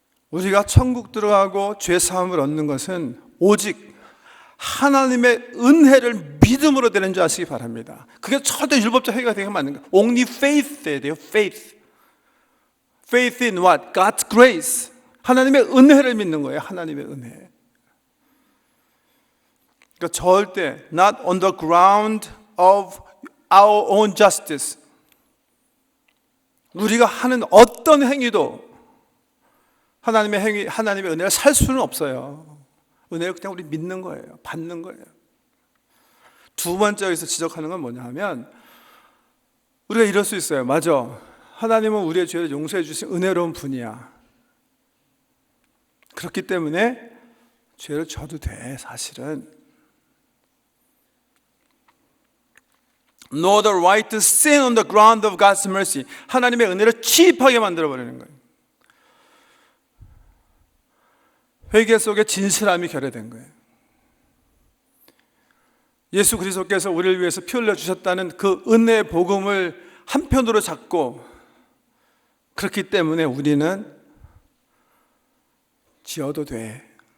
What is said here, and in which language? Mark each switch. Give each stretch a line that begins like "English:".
Korean: 우리가 천국 들어가고 죄 사함을 얻는 것은 오직 하나님의 은혜를 믿음으로 되는 줄 아시기 바랍니다. 그게 절대 율법적 행위가 되게 맞는 거예요.
English: Only faith
Korean: 에 돼요.
English: Faith. Faith in what? God's grace.
Korean: 하나님의 은혜를 믿는 거예요. 하나님의 은혜. 그러니까 절대
English: not on the ground of our own justice.
Korean: 우리가 하는 어떤 행위도 하나님의 은혜를 살 수는 없어요. 은혜를 그냥 우리 믿는 거예요. 받는 거예요. 두 번째 여기서 지적하는 건 뭐냐 하면, 우리가 이럴 수 있어요. 맞아. 하나님은 우리의 죄를 용서해 주신 은혜로운 분이야. 그렇기 때문에 죄를 져도 돼, 사실은.
English: Nor the right to sin on the ground of God's mercy.
Korean: 하나님의 은혜를 취입하게 만들어버리는 거예요. 회개 속에 진실함이 결여된 거예요. 예수 그리스도께서 우리를 위해서 피 흘려 주셨다는 그 은혜의 복음을 한편으로 잡고, 그렇기 때문에 우리는 지어도 돼.